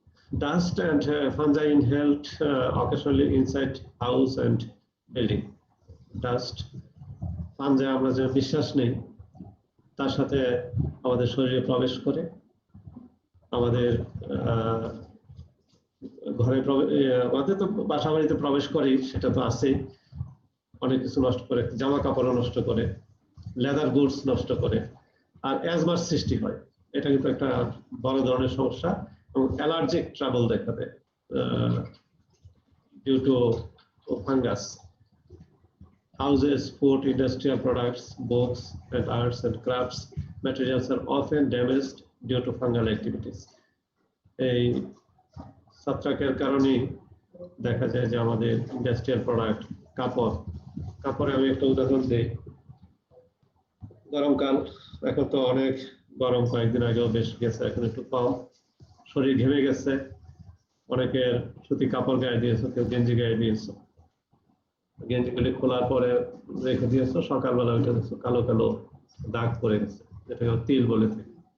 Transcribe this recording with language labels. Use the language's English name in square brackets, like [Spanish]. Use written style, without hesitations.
[English] Dust and fungi inhaled occasionally inside house and building. [Bangla] Dust, fungi আমরা যে বিশ্বাস নেই, তার সাথে আমাদের শরীরে প্রবেশ করে, আমাদের ঘরে আমাদের তো বাসা বাড়িতে প্রবেশ করে, সেটা তো আছেই। অনেক কিছু নষ্ট করে, জামা কাপড় নষ্ট করে, লেদার গুডস নষ্ট করে, আর অ্যাজমার সৃষ্টি হয়। এটা কিন্তু একটা বড় ধরনের সমস্যা, এবং অ্যালার্জিক ট্রাবল দেখা দেয় due to fungus. [English] Houses, food, industrial products, books, and arts and crafts materials are often damaged due to fungal activities. [Bangla] এই ছত্রাকের কারণেই দেখা যায় যে আমাদের ইন্ডাস্ট্রিয়াল প্রোডাক্ট, কাপড়ে আমি একটা উদাহরণ দিই। গরমকাল, এখন তো অনেক গরম, কয়েকদিন আগেও বেশ গেছে, এখন একটু কম, শরীর ঘেমে গেছে, অনেকের সুতি কাপড় গায়ে দিয়েছে, কেউ গেঞ্জি গায়ে দিয়েছে, গেঞ্জিগুলি খোলার পরে রেখে দিয়েছো, সকালবেলা উঠে দেখছো কালো কালো দাগ পড়ে গেছে, যেটাকে তিল বলে থাকি।